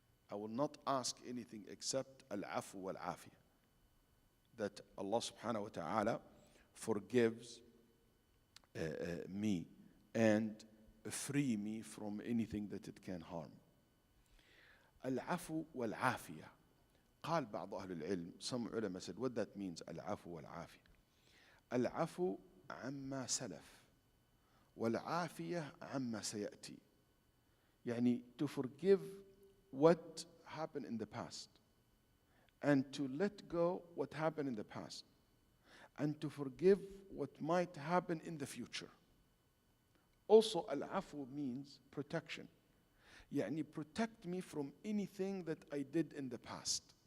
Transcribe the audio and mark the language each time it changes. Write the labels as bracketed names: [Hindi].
[English] I will not ask anything except al-afu wal-afiyah, that Allah subhanahu wa ta'ala forgives me and free me from anything that it can harm. Al-afu wal-afiyah. [Arabic] قال بعض أهل العلم, [English] some ulama said, what that means, al-afu wal-afiyah. [Arabic] Al-afu عما سلف والعافية عما سيأتي. [English] يعني to forgive what happened in the past, and to let go what happened in the past, and to forgive what might happen in the future. Also, al-afu means protection. يعني protect me from anything that I did in the past.